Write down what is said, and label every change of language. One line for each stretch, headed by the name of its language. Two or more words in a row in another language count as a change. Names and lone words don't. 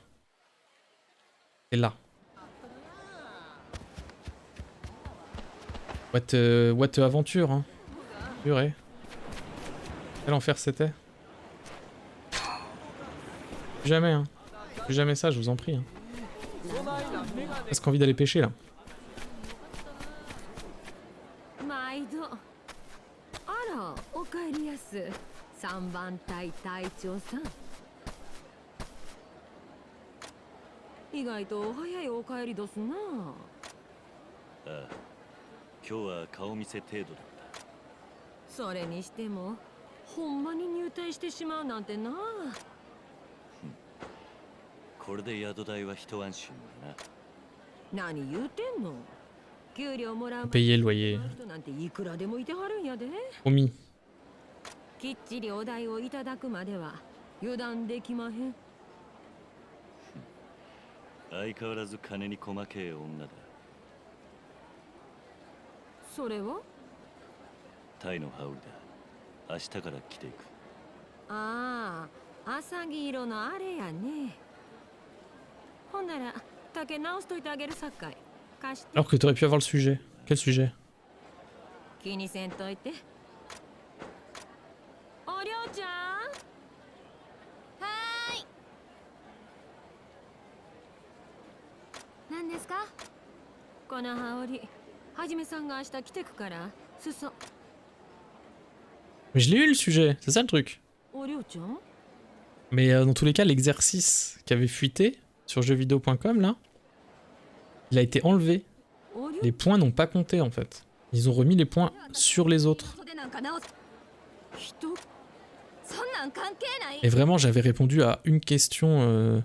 French: C'est là. What aventure, hein. Purée. Quel enfer c'était. Plus jamais, hein. Plus jamais ça, je vous en prie. Hein. Presque envie d'aller pêcher, là.
Japanese: あ、おかえりやす。3番隊隊長さん。意外と早いお帰りどすな。ああ、今日は顔見せ程度だった。それにしてもほんまに入隊してしまうなんてな。これで宿代は一安心だな。何言うてんの。給料もらう
French: Payer le loyer.
Japanese: 人なんていくらでもいてはるんやで。
French: Promis.
Japanese: きっちりお代をいただくまでは油断できまへん。相変わらず金に細けえ女だ。それはタイの羽織だ。明日から着ていく。ああ、浅黄色のあれやね。ほんなら竹直しといてあげるさかい。貸して。
French: Alors que t'aurais pu avoir le sujet. Quel sujet?
Japanese: 気にせんといて。おりょうちゃん。はーい。何ですか？この羽織、はじめさんが明日来てくから裾。
French: Mais je l'ai eu le sujet, c'est ça le truc.
Japanese: おりょうちゃん。
French: Mais dans tous les cas, l'exercice qui avait fuité sur jeuxvideo.com là, il a été enlevé. Les points n'ont pas compté en fait. Ils ont remis les points sur les autres. Et vraiment, j'avais répondu à une question.